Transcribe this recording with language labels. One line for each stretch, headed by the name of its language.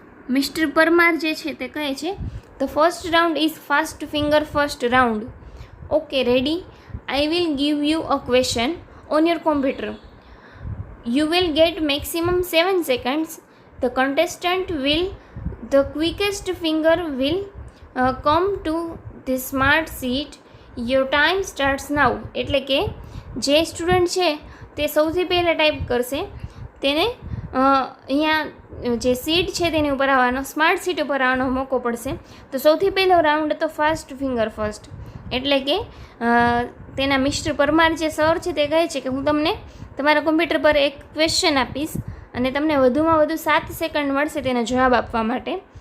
English: mister Parmar
Gujarati: જે છે તે કહે છે
English: The first round is fastest finger first round. Okay ready, I will give you a question on your computer. You will get maximum 7 seconds. The contestant the quickest finger will come to the smart sheet. Your time starts now.
Gujarati: એટલે કે જે student છે તે સૌથી પહેલાં type કરશે તેને અહીંયા જે સીટ છે તેની ઉપર આવવાનો, સ્માર્ટ સીટ ઉપર આવવાનો મોકો પડશે. તો સૌથી પહેલો રાઉન્ડ હતો ફાસ્ટ ફિંગર ફર્સ્ટ. એટલે કે તેના મિસ્ટર પરમાર જે સર છે તે કહે છે કે હું તમને તમારા કોમ્પ્યુટર પર એક ક્વેશ્ચન આપીશ અને તમને વધુમાં વધુ 7 સેકન્ડ મળશે તેનો જવાબ આપવા માટે.